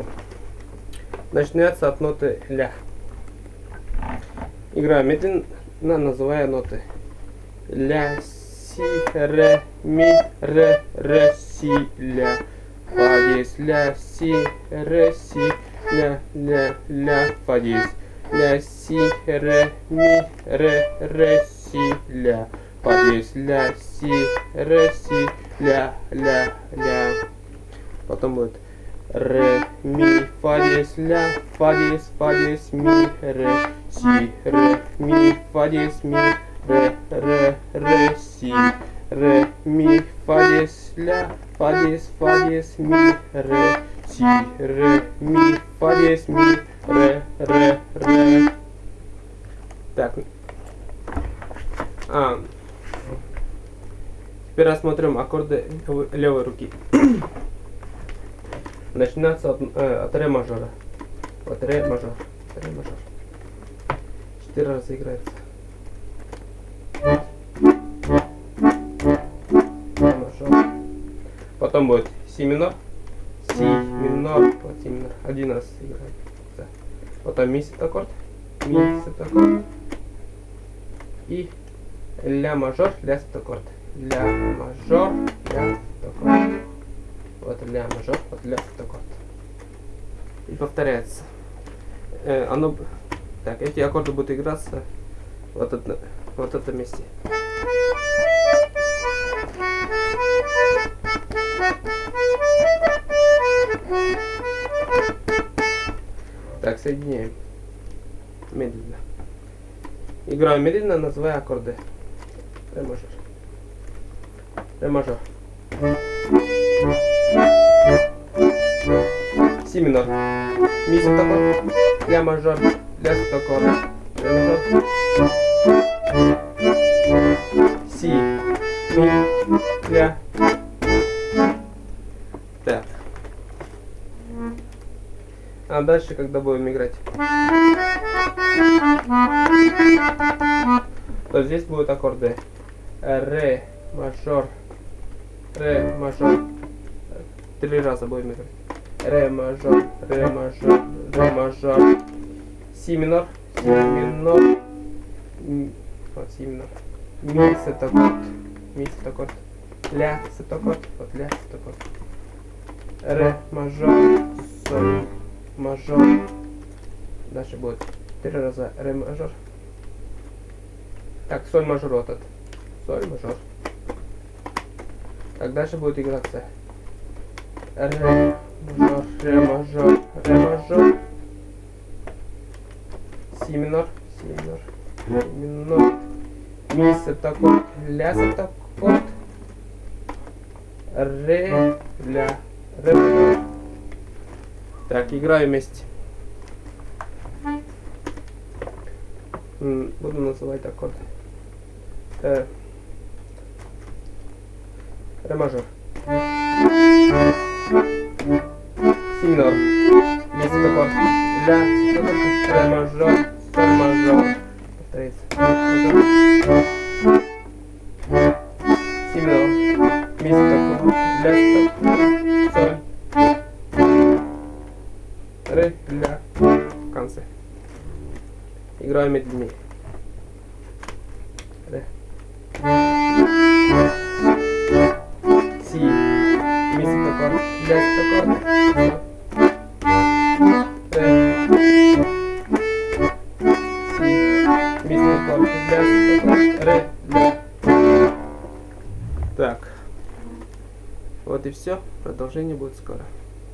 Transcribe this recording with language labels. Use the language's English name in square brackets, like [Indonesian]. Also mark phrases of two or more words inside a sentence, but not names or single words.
[Russian] Начинается от ноты ля. Играю медленно, называя ноты. Ля, си, ре, ми, ре, си, ля. Фа диез, ля, си, ре, ля, фа диез. Ля, си, ре, ми, ре, си, ля. Фа диез, ля, си, ля. Потом будет ре, ми, фа диез, ля, фа диез, ми, ре, си, ре, ми, фа диез, ми, ре, си, ре, ми, фа диез, ля, фа диез, ми, ре, си, ре, ми, фа диез, ми, ре. Так. Теперь рассмотрим аккорды левой руки. Начинается от ре мажора. Вот ре мажор. 4 раза играется. Ре мажор. Потом будет си минор. Си минор. Вот си минор. 1 раз играется. Потом ми септаккорд. Ми септаккорд. И ля мажор, ля септаккорд. Ля мажор, ля септаккорд. Вот ля мажор, вот ля септаккорд. И повторяется. Так, эти аккорды будут играться вот в этом месте. Так, соединяем. Медленно. Играю медленно, называя аккорды. Ре мажор. Ре мажор. Си минор. Ми септаккорд. Ля мажор. Ля септаккорд. Ре мажор. Си. Ми. Ля. Так. А дальше, когда будем играть, то здесь будут аккорды ре мажор. 3 раза будем играть. Ре мажор, си минор, вот си минор, ми септаккорд, ля септаккорд, вот ля септаккорд, ре мажор, соль мажор. Дальше будет 3 раза ре мажор. Так, соль мажор вот этот. Соль мажор. Так, дальше будет играться ре мажор, си минор, ми септаккорд, ля септаккорд, ре мажор. Так, играю вместе. Буду называть аккорды. Ре мажор. Си минор. Ми септаккорд. Ля септаккорд. Ре мажор. Соль мажор. Повторяется. Си минор. Ми септаккорд. Ля септаккорд. Соль. Ре, ля. В конце. Играю медленнее. Ре. Си. Ми септаккорд. Ля септаккорд. Ре. Си. Ми септаккорд. Ля септаккорд. Ре. Ля. Так. Вот и все. Продолжение будет скоро.